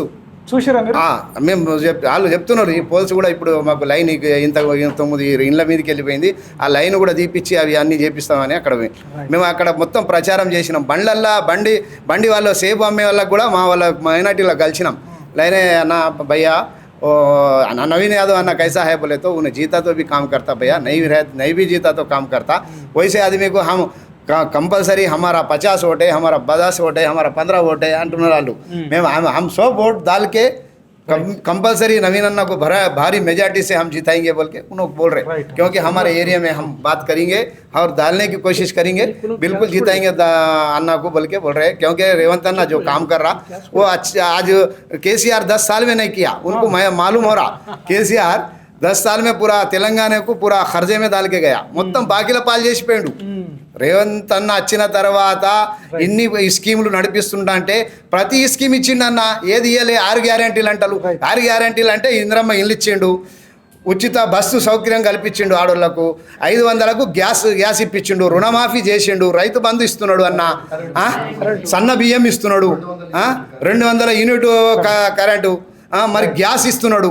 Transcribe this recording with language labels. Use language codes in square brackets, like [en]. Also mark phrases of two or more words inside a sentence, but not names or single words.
[te] చూసారా మీరు? మేము వాళ్ళు చెప్తున్నారు ఈ పోల్స్ కూడా ఇప్పుడు మాకు లైన్ ఇంత 9 ఇండ్ల మీదకి వెళ్ళిపోయింది, ఆ లైన్ కూడా తీపిచ్చి అవి అన్నీ చేపిస్తామని అక్కడ మేము అక్కడ మొత్తం ప్రచారం చేసినాం. బండ్లల్లా బండి వాళ్ళు సేపు అమ్మే వాళ్ళకి కూడా మా వాళ్ళ మైనార్టీలో కలిసినాం. [hi] లైనే అన్న భయ్యా नवीन यादव अन्ना कैसा है बोले तो उन्हें जीता तो भी काम करता भैया, नहीं भी जीता तो काम करता. वैसे आदमी को हम कंपलसरी हमारा 50 वोट है, हमारा 50 वोट है, हमारा 15 वोट है [te] అంటున్నారు వాళ్ళు. [hi] మేము हम 100 वोट डाल के कंपलसरी नवीन अन्ना को भारी मेजॉरिटी से हम जिताएंगे बोल के उन लोग बोल रहे, क्योंकि हमारे एरिया में हम बात करेंगे और डालने की कोशिश करेंगे, बिल्कुल जिताएंगे अन्ना को बोल के बोल रहे हैं. क्योंकि रेवंत अन्ना जो काम कर रहा वो अच्छा, आज केसीआर 10 साल में नहीं किया, उनको मालूम हो रहा केसीआर 10 साल में पूरा तेलंगाना को पूरा खर्जे में डाल के गया, [te] మొత్తం బాకీల పాలు చేసి పోయిండు. రేవంత్ అన్న వచ్చిన తర్వాత ఇన్ని స్కీములు నడిపిస్తుంటా అంటే ప్రతి స్కీమ్ ఇచ్చిండన్న, ఏది ఇయ్యలే 6 గ్యారెంటీలు అంటారు. 6 గ్యారెంటీలు అంటే ఇంద్రమ్మ ఇల్లు ఇచ్చిండు, ఉచిత బస్సు సౌకర్యం కల్పించిండు ఆడోళ్లకు, 500కు గ్యాస్ ఇప్పించిండు, రుణమాఫీ చేసిండు, రైతు బంధు ఇస్తున్నాడు అన్న, సన్న బియ్యం ఇస్తున్నాడు, 200 యూనిట్ కరెంటు, మరి గ్యాస్ ఇస్తున్నాడు.